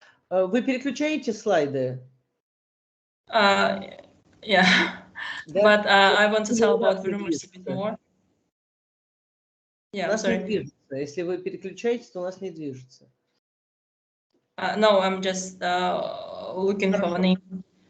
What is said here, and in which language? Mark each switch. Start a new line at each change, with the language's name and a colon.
Russian: Вы переключаете слайды?
English: Yeah, but I want to tell about the rumors a bit more. Yeah, sorry.
Russian: Если вы переключаете, то у нас не движется.
English: No, I'm just looking for the name.